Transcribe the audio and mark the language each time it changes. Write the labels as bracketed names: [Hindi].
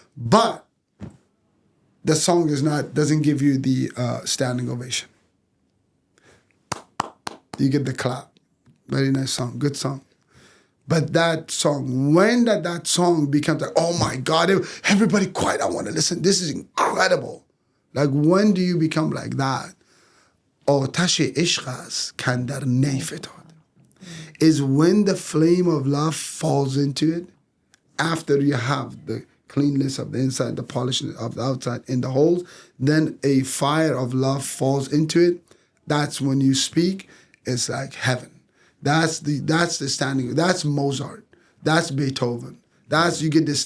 [English] But the song doesn't give you the standing ovation. You get the clap. Very nice song, good song. But that song, when that song becomes like, oh my God, everybody quiet, I want to listen. This is incredible. Like, when do you become like that? [Persian] آتش عشق است کاندر نی فتاد. [English] Is when the flame of love falls into it, after you have the cleanness of the inside, the polishing of the outside, and the holes, then a fire of love falls into it. That's when you speak. It's like heaven. That's the standing. That's Mozart. That's Beethoven. That's you get this.